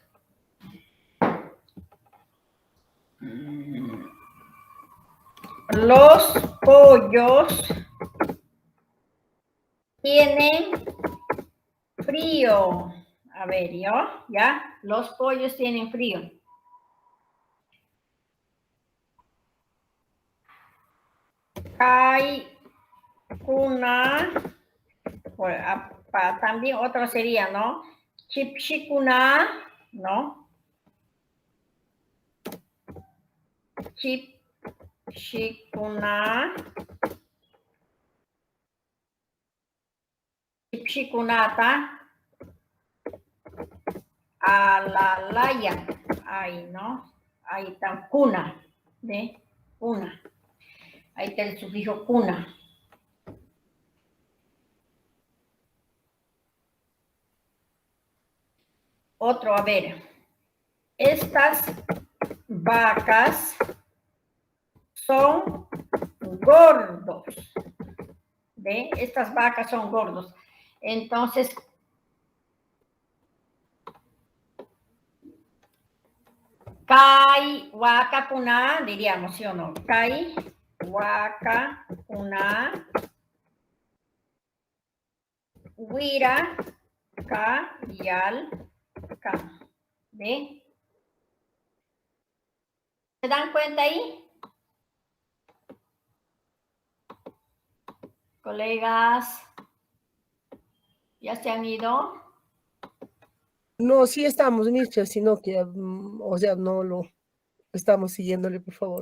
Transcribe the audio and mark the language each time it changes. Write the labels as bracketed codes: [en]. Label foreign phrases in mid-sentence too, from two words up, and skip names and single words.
[es] Los pollos tienen frío. A ver, ¿yo? ¿Ya? Los pollos tienen frío. Hay una, pues, también otro sería, ¿no? [qu] Chipshikuna, ¿no? Chipshikuna. Chipshikunata. Alalaya. [es] Ahí, ¿no? Ahí está cuna. ¿Ve? Cuna. Ahí está el sufijo cuna. Otro, a ver. Estas vacas son gordos. ¿Ve? Estas vacas son gordos. Entonces, [qu] kai waka kuna, [es] diríamos, ¿sí o no? [qu] Kai waka kuna wira ka yal ka. [es] ¿Ve? ¿Se dan cuenta ahí? Colegas, ¿ya se han ido? No, sí estamos, Nietzsche, sino que, o sea, no lo estamos siguiéndole, por favor.